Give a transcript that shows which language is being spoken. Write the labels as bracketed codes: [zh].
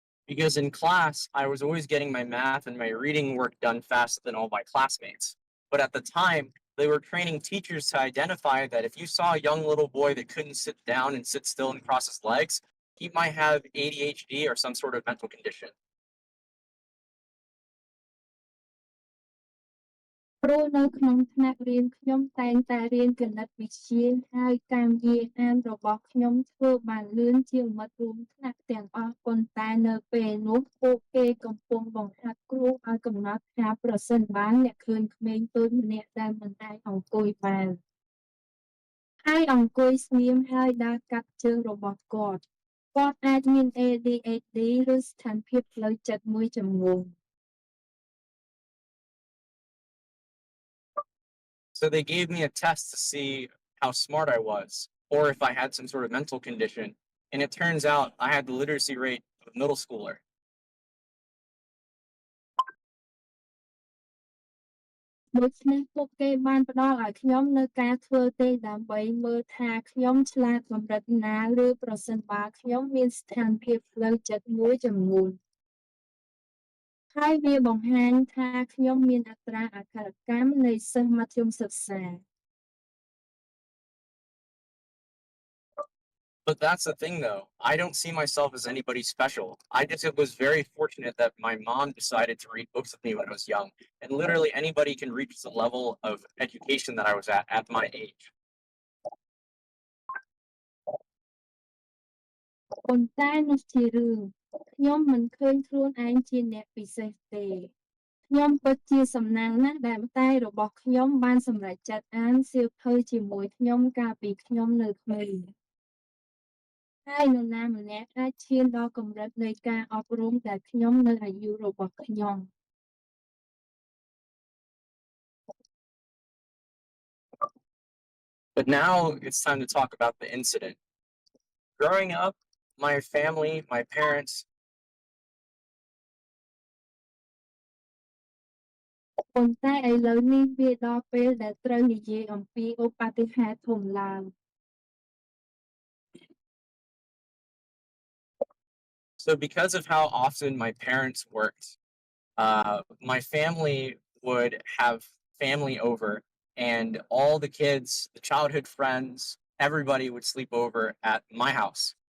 [en] Because in class, I was always getting my math and my reading work done faster than all my classmates. But at the time, they were training teachers to identify that if you saw a young little boy that couldn't sit down and sit still and cross his legs, he might have ADHD or some sort of mental condition. [km] ព្រោះនៅក្នុងថ្នាក់រៀនខ្ញុំតែងតែរៀនគណិតវិទ្យាហើយការនិយាយអានរបស់ខ្ញុំធ្វើបានលឿនជាងមិត្តរួមថ្នាក់ទាំងអស់ប៉ុន្តែនៅពេលនោះពួកគេកំពុងបង្ហាត់គ្រូឲ្យកំណត់ថាប្រសិនបើអ្នកឃើញក្មេងតូចម្នាក់ដែលមិនអាចអង្គុយបានហើយអង្គុយស្ងៀមហើយដើរកាត់ជើងរបស់គាត់អាចមាន ADHD ឬស្ថានភាពផ្លូវចិត្តមួយចំនួន [en] So they gave me a test to see how smart I was, or if I had some sort of mental condition. And it turns out I had the literacy rate of a middle schooler. [km] ដូច្នេះពួកគេបានផ្ដល់ឲ្យខ្ញុំនូវការធ្វើទេដើម្បីមើលថាខ្ញុំឆ្លាតកម្រិតណាឬប្រសិនបើខ្ញុំមានស្ថានភាពផ្លូវចិត្តមួយចំនួនហើយវាបង្ហាញថាខ្ញុំមានអត្រាអក្ខរកម្មនៃសិស្សមធ្យមសិក្សា [en] But that's the thing, though. I don't see myself as anybody special. I just was very fortunate that my mom decided to read books with me when I was young. And literally anybody can reach the level of education that I was at my age. [km] ប៉ុន្តែនោះជារឿងខ្ញុំមិនឃើញខ្លួនឯងជាអ្នកពិសេសទេខ្ញុំពិតជាសំណាងណាស់ដែលម្ដាយរបស់ខ្ញុំបានសម្រេចចិត្តអានសៀវភៅជាមួយខ្ញុំកាលពីខ្ញុំនៅក្មេង ហើយនរណាម្នាក់អាចឈានដល់កម្រិតនៃការអប់រំដែលខ្ញុំនៅអាយុរបស់ខ្ញុំ [en] But now it's time to talk about the incident. Growing up, my family, my parents, [km] ប៉ុន្តែឥឡូវនេះវាដល់ពេលដែលត្រូវនិយាយអំពីឧបទ្ទហេតុធំឡើង [en] so because of how often my parents worked, my family would have family over, and all the kids, the childhood friends, everybody would sleep over at my house.